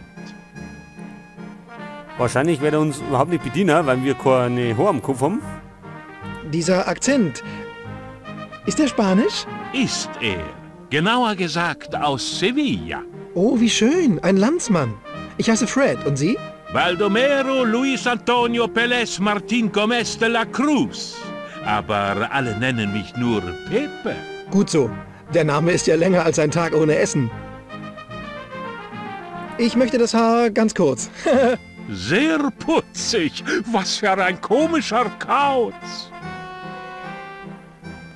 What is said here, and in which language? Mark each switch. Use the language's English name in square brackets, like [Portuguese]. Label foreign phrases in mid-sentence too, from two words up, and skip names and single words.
[German] Wahrscheinlich wird er uns überhaupt nicht bedienen, weil wir keine Haare am Kopf haben. Dieser Akzent. Ist der Spanisch? Ist er. Genauer gesagt aus Sevilla. Oh, wie schön. Ein Landsmann. Ich heiße Fred. Und Sie? Baldomero Luis Antonio Pérez Martín Gómez de la Cruz. Aber alle nennen mich nur Pepe. Gut so. Der Name ist ja länger als ein Tag ohne Essen. Ich möchte das Haar ganz kurz. Sehr putzig. Was für ein komischer Kauz.